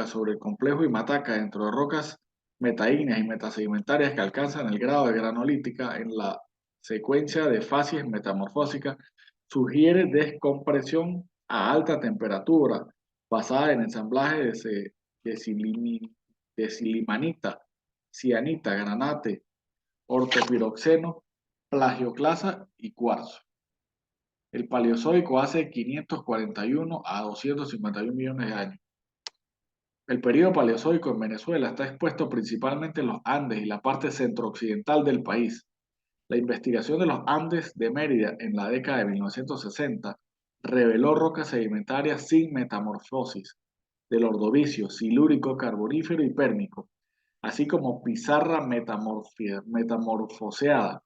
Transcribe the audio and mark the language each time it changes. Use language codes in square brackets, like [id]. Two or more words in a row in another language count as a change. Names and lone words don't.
[es] sobre el complejo Imataca dentro de rocas metaígneas y metasedimentarias que alcanzan el grado de granolítica en la secuencia de fases metamorfósicas sugiere descompresión a alta temperatura basada en ensamblaje de, de silimanita, cianita, granate, ortopiroxeno, plagioclasa y cuarzo. El Paleozoico hace 541 a 251 millones de años. El período Paleozoico en Venezuela está expuesto principalmente en los Andes y la parte centro-occidental del país. La investigación de los Andes de Mérida en la década de 1960 reveló rocas sedimentarias sin metamorfosis del Ordovícico, silúrico, carbonífero y pérmico, así como pizarra metamorfoseada.